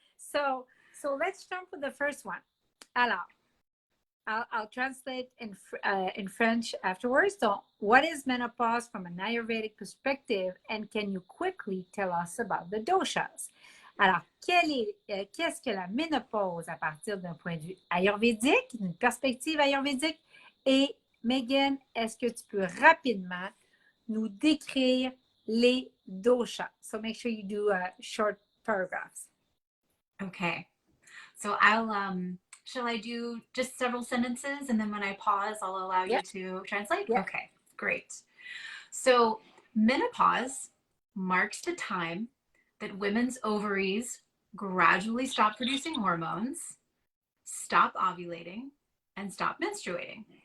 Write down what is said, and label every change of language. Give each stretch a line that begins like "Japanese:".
English: So let's jump with the first one. Alors, I'll translate in French afterwards. So, what is menopause from an Ayurvedic perspective, and can you quickly tell us about the doshas?
French: Alors, qu'est-ce que la ménopause à partir d'un point de vue ayurvédique, d'une perspective ayurvédique? Et Meghan, est-ce que tu peux rapidement nous décrire les doshas?
English: So make sure you do short paragraphs. Okay. So shall I do just several sentences and then when I pause, I'll allow you to translate? Yep. Okay, great. So menopause marks the time that women's ovaries gradually stop producing hormones, stop ovulating, and stop menstruating.